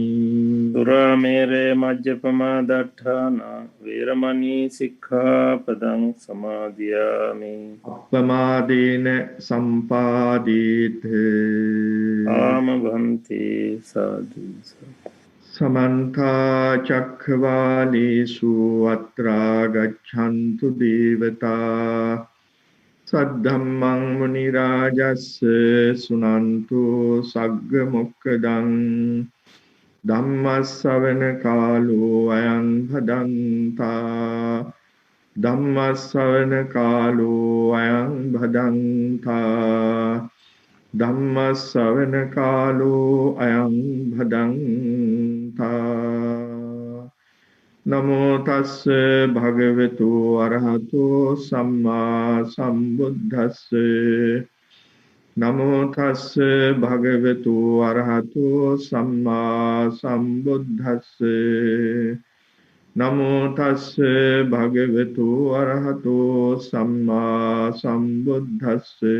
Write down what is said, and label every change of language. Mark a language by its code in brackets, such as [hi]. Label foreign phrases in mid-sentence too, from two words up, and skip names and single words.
[pi] සුරාමේරේ මජ්ජපමා දට්ඨානා වේරමණී සික්ඛාපදං සමාදියාමි. අප්පමාදේන සම්පාදීත. [si] ආම භන්තේ. සාදු සාදු. [pi] සමන්ත චක්ඛවාලේසු අත්‍රා ගච්ඡන්තු දේවතා සද්ධම්මං මුනි රාජස්ස සුනන්තු සග්ග මොක්ඛදං ධම්ම ශ්‍රවණ කාලෝ අයං භදන්තා ධම්මස්සවන කාලෝ අයං භදංතා ධම්මස්සවන කාලෝ අයං භදංතා නමෝ තස්ස භගවතු අරහතෝ සම්මා සම්බුද්දස්ස නමෝ තස්ස භගවතු අරහතෝ සම්මා සම්බුද්දස්ස නමෝ තස්ස භගවතු අරහතෝ සම්මා සම්බුද්දස්ස